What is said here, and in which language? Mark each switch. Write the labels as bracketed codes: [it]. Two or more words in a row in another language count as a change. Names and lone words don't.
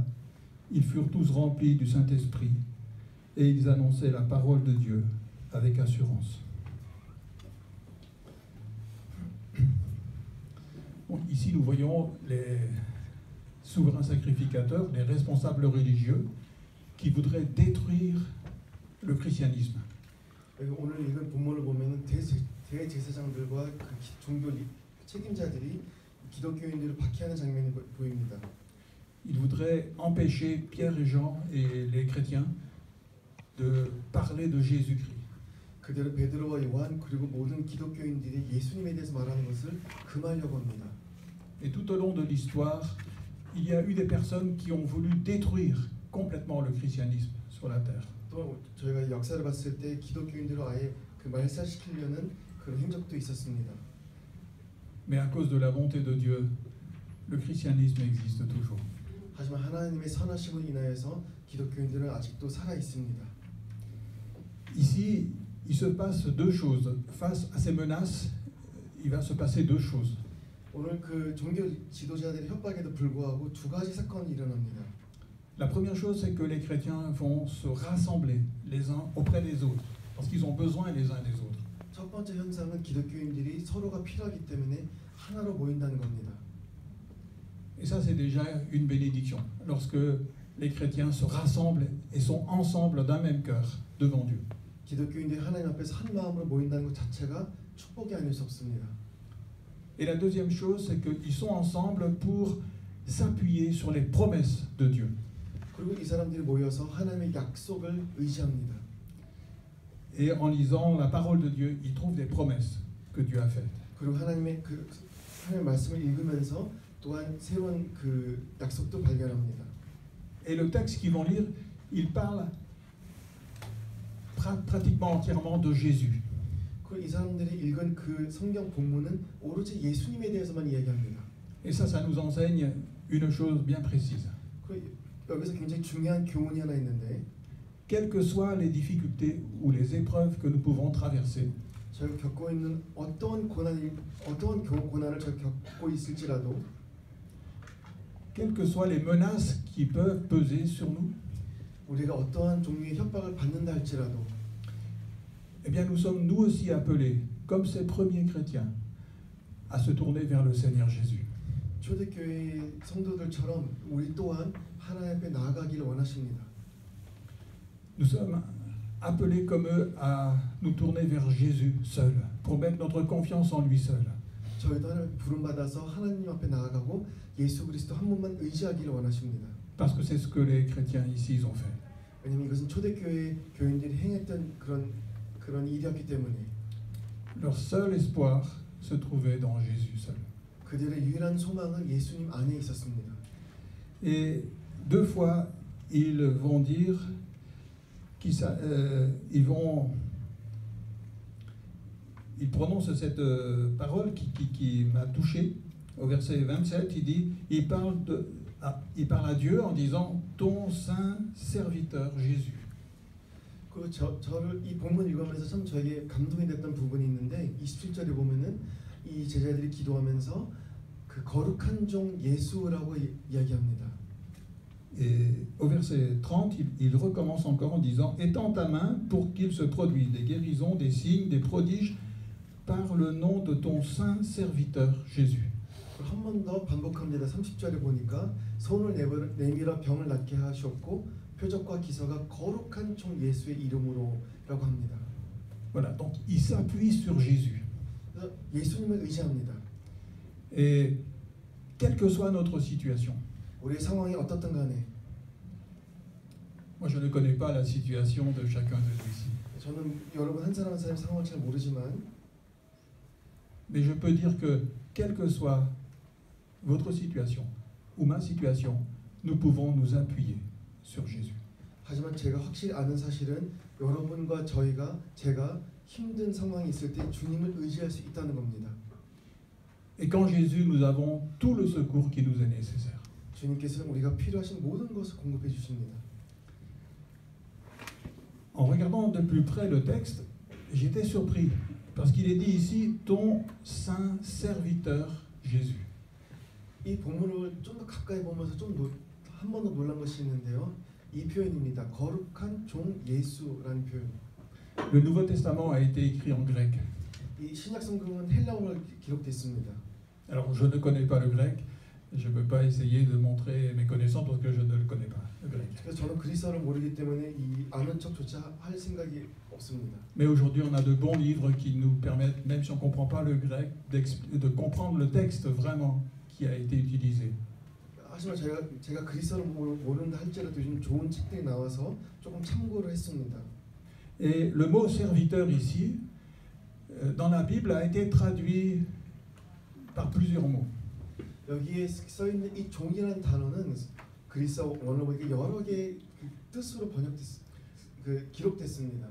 [fr] Ils furent tous remplis du Saint-Esprit et ils annonçaient la parole de Dieu avec assurance. Donc, ici, nous voyons les souverains sacrificateurs, les responsables religieux, qui voudraient détruire le christianisme. [ko] 오늘 읽은 본문을 보면은 대제사장들과 그 종교 책임자들이 기독교인들을 박해하는 장면이 보입니다. [fr] Ils voudraient empêcher Pierre et Jean et les chrétiens de parler de Jésus-Christ. [ko] 그대로 베드로와 요한 그리고 모든 기독교인들이 예수님에 대해서 말하는 것을 금하려고 합니다. [fr] Et tout au long de l'histoire, il y a eu des personnes qui ont voulu détruire complètement le christianisme sur la terre. [ko] 또 저희가 역사를 봤을 때 기독교인들을 아예 그 말살시키려는 그런 행적도 있었습니다. [fr] Mais à cause de la bonté de Dieu, le christianisme existe toujours. [ko] 하지만 하나님의 선하심을 인하여서 기독교인들은 아직도 살아 있습니다. [fr] Ici, il se passe deux choses. Face à ces menaces, il va se passer deux choses. [ko] 오늘 그 종교 지도자들의 협박에도 불구하고 두 가지 사건이 일어납니다. [fr] La première chose, c'est que les chrétiens vont se rassembler les uns auprès des autres, parce qu'ils ont besoin les uns des autres. [ko] 첫 번째 현상은 기독교인들이 서로가 필요하기 때문에 하나로 모인다는 겁니다. [fr] Et ça, c'est déjà une bénédiction, lorsque les chrétiens se rassemblent et sont ensemble d'un même cœur devant Dieu. [ko] 기독교인들이 하나님 앞에서 한 마음으로 모인다는 것 자체가 축복이 아닐 수 없습니다. [fr] Et la deuxième chose, c'est qu'ils sont ensemble pour s'appuyer sur les promesses de Dieu. [ko] 그리고 이 사람들이 모여서 하나님의 약속을 의지합니다. [fr] Et en lisant la parole de Dieu, ils trouvent des promesses que Dieu a faites. [ko] 그리고 하나님의 말씀을 읽으면서 또한 새로운 그 약속도 발견합니다. [fr] Et le texte qu'ils vont lire, il parle pratiquement entièrement de Jésus. [ko] 그리고 이 사람들이 읽은 그 성경 본문은 오로지 예수님에 대해서만 이야기합니다. [fr] Et ça nous enseigne une chose bien précise. [ko] 여기서 굉장히 중요한 교훈이 하나 있는데, [fr] Quelles que soient les difficultés ou les épreuves que nous pouvons traverser, [ko] 저희가 겪고 있는 어떤 고난을 저희가 겪고 있을지라도, [fr] quelles que soient les menaces qui peuvent peser sur nous, [ko] 우리가 어떠한 종류의 협박을 받는다 할지라도, [fr] eh bien nous sommes nous aussi appelés, comme ces premiers chrétiens, à se tourner vers le Seigneur Jésus. [ko] 초대교회 성도들처럼 우리 또한 하나님 앞에 나아가기를 원하십니다. [fr] Nous sommes appelés comme eux à nous tourner vers Jésus seul, pour mettre notre confiance en lui seul. [ko] 저희도 하나님 부름 받아서 하나님 앞에 나아가고 예수 그리스도 한 분만 의지하기를 원하십니다. [fr] Parce que c'est ce que les chrétiens ici ils ont fait. [ko] 왜냐하면 이것은 초대교회 교인들이 행했던 그런 일이었기 때문에 [fr] Leur seul espoir se trouvait dans Jésus seul. [ko] 그들의 유일한 소망은 예수님 안에 있었습니다. [fr] Et deux fois, ils vont dire ils prononcent cette parole qui m'a touché. Au verset 27, il parle à Dieu en disant ton saint serviteur Jésus. [ko] 저를 이 본문 읽으면서 참 저에게 감동이 됐던 부분이 있는데 27절에 보면은 이 제자들이 기도하면서 그 거룩한 종 예수라고 이야기합니다. [fr] Et au verset 30, il recommence encore en disant « Étends ta main pour qu'il se produise des guérisons, des signes, des prodiges par le nom de ton saint serviteur Jésus. » [ko] 한 번 더 반복합니다. 30절에 보니까 손을 내밀어 병을 낫게 하셨고 표적과 기사가 거룩한 종 예수의 이름으로라고 합니다. [fr] Voilà, donc il s'appuie sur Jésus. [ko] 예수님을 의지합니다. [fr] Et quelle que soit notre situation, [ko] 우리의 상황이 어떻든 간에 [fr] moi je ne connais pas la situation de chacun de nous ici, [ko] 저는 여러분 한 사람 한 사람 상황을 잘 모르지만 [fr] mais je peux dire que quelle que soit votre situation ou ma situation, nous pouvons nous appuyer sur Jésus. [ko] 하지만 제가 확실히 아는 사실은 여러분과 제가 힘든 상황이 있을 때 주님을 의지할 수 있다는 겁니다. [fr] Et qu'en Jésus, nous avons tout le secours qui nous est nécessaire. [ko] 주님께서는 우리가 필요하신 모든 것을 공급해 주십니다. [fr] En regardant de plus près le texte, j'étais surpris parce qu'il est dit ici ton saint serviteur Jésus. [ko] 이 본문을 좀 더 가까이 보면서 한 번 더 놀란 것이 있는데요. 이 표현입니다. 거룩한 종 예수라는 표현. [fr] Le Nouveau Testament a été écrit en grec. [ko] 이 신약 성경은 헬라어로 기록됐습니다. [fr] Alors, je ne connais pas le grec, je ne peux pas essayer de montrer mes connaissances parce que je ne le connais pas, le grec. [ko] 그래서 저는 그리스어를 모르기 때문에 이 아는 척조차 할 생각이 없습니다. [fr] Mais aujourd'hui, on a de bons livres qui nous permettent, même si on ne comprend pas le grec, de comprendre le texte vraiment qui a été utilisé. [ko] 하지만 제가 그리스어를 모른다 할지라도 요즘 좋은 책들이 나와서 조금 참고를 했습니다. [fr] Et le mot serviteur ici, dans la Bible, a été traduit par plusieurs mots. [ko] 여기에 써 있는 이 종이라는 단어는 그리스어 원어로 보니까 여러 개의 뜻으로 기록됐습니다.